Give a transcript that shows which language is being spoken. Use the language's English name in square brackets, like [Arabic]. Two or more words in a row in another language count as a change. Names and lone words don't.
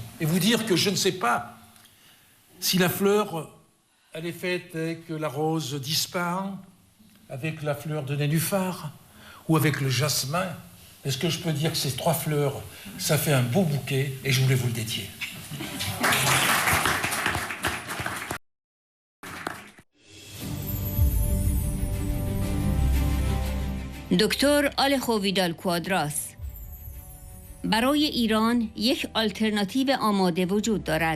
[French] Et vous dire que je ne sais pas si la fleur, elle est faite avec la rose d'Ispahan, avec la fleur de nénuphar, ou avec le jasmin. Est-ce que je peux dire que ces trois fleurs, ça fait un beau bouquet, et je voulais vous le dédier. [Persian] دکتر آلخو ویدال کوادراس: برای ایران یک آلترناتیو آماده وجود دارد.